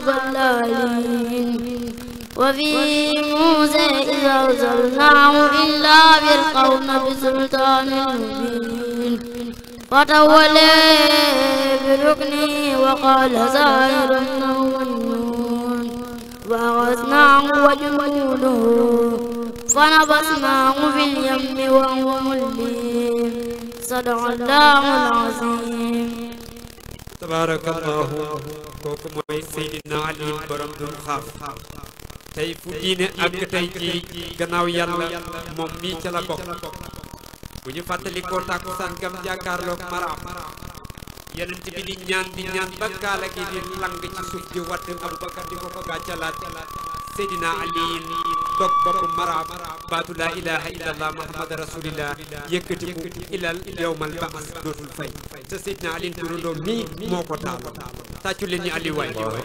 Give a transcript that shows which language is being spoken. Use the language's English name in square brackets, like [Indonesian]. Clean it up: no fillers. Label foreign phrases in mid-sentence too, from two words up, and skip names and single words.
[Arabic] الأليم وفي موسى إذا أرسلناه إلا فرعون بسلطان مبين فتولى بركنه وقال ساحر أو مجنون وأخذناه وجنوده فنبذناه في اليم وهو مليم صدق الله العظيم [Wolof] tabarakallahu kooku mooy Seydina Ali borom dul xaaf tey fu diine ak tey ji gannaaw yàlla moom mii ca la bokk bu ñu fàttalikoo tàkkusaan gam jàkkaarloog maraam yeneen bi di ñaan ba kaala gi di lang ci suuf di watt Abubakar di ko ko gàccalaat Seydina Ali dog bopp maraam baatu [Arabic] لا إله إلا الله محمد رسول الله [Wolof] yëkkati ko [Arabic] إلى يوم البعث [Wolof] dootul fay te Seydina Ali turandoo mii moo ko taal tàccu leen ñu Ali waay